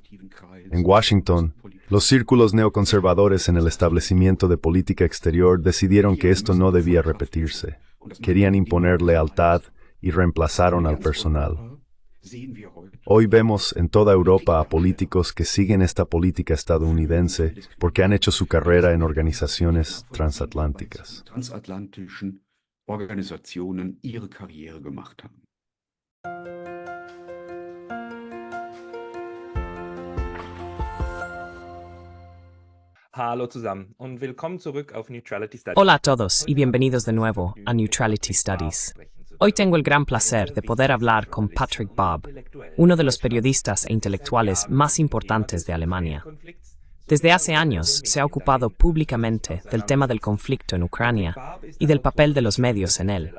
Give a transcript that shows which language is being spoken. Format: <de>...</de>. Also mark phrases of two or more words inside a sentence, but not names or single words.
<es>En Washington, los círculos neoconservadores en el establecimiento de política exterior decidieron que esto no debía repetirse. Querían imponer lealtad y reemplazaron al personal. Hoy vemos en toda Europa a políticos que siguen esta política estadounidense porque han hecho su carrera en organizaciones transatlánticas.</es> <de>Hallo zusammen und willkommen zurück auf Neutrality Studies.</de> <es>Hola a todos y bienvenidos de nuevo a Neutrality Studies. Hoy tengo el gran placer de poder hablar con Patrick Bobb, uno de los periodistas e intelectuales más importantes de Alemania. Desde hace años se ha ocupado públicamente del tema del conflicto en Ucrania y del papel de los medios en él.</es>